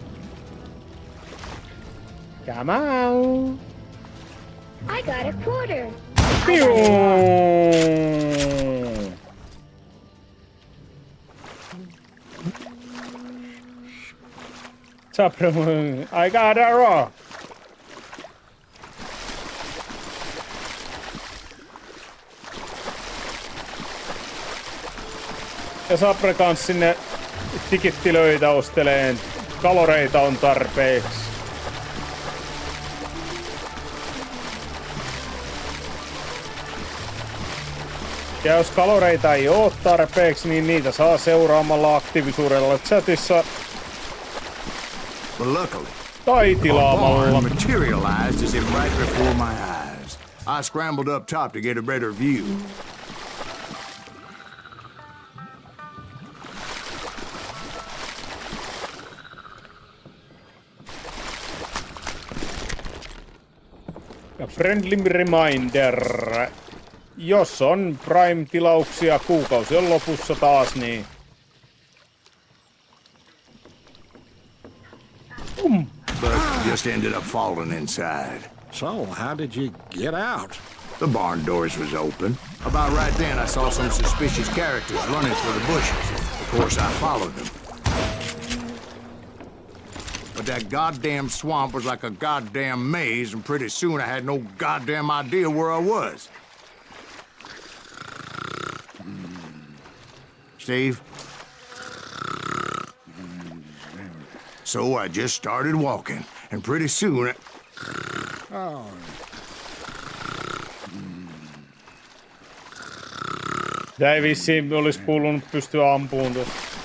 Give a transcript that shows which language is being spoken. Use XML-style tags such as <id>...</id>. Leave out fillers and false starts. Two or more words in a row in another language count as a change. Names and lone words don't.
<en>Come on! I got a quarter. Pew! I got a rock.</en> <fi>Ja Sapre kans sinne tikittilöitä osteleen. Kaloreita on tarpeeksi. Ja jos kaloreita ei oo tarpeeksi, niin niitä saa seuraamalla aktiivisuudella chatissa.</fi> <en>But luckily,</en> <fi>Tai</fi> <en>a</en> <fi>tilaamalla.</fi> <en>barn materialized as if right before my eyes. I scrambled up top to get a better view. Ja friendly reminder.</en> <fi>Jos on Prime-tilauksia, kuukausi on lopussa taas, niin...</fi> <en>But just ended up falling inside. So, how did you get out? The barn doors was open. About right then, I saw some suspicious characters running for the bushes. Of course, I followed them. But that goddamn swamp was like a goddamn maze, and pretty soon I had no goddamn idea where I was. Steve? So I just started walking, and pretty soon... Oh,</en> <fi>Tää ei vissiin olis kuulunut pystyä ampuun tuossa.</fi>